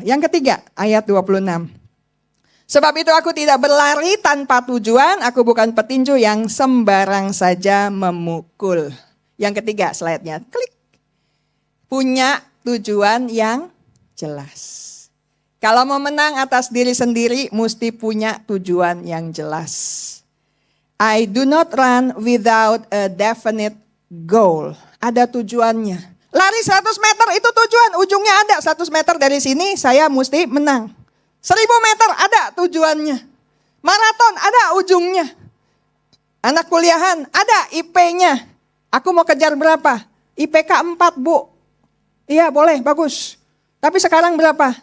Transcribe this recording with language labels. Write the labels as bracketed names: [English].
[Indonesian] Yang ketiga, ayat 26. Sebab itu aku tidak berlari tanpa tujuan, aku bukan petinju yang sembarang saja memukul. Yang ketiga slide-nya, klik. Punya tujuan yang jelas. Kalau mau menang atas diri sendiri, mesti punya tujuan yang jelas. [English] I do not run without a definite goal. [Indonesian] Ada tujuannya. Lari 100 meter itu tujuan, ujungnya ada. 100 meter dari sini saya mesti menang. 1000 meter ada tujuannya. Maraton ada ujungnya. Anak kuliahan ada IP-nya. Aku mau kejar berapa? IPK 4 Bu. Iya boleh, bagus. Tapi sekarang berapa?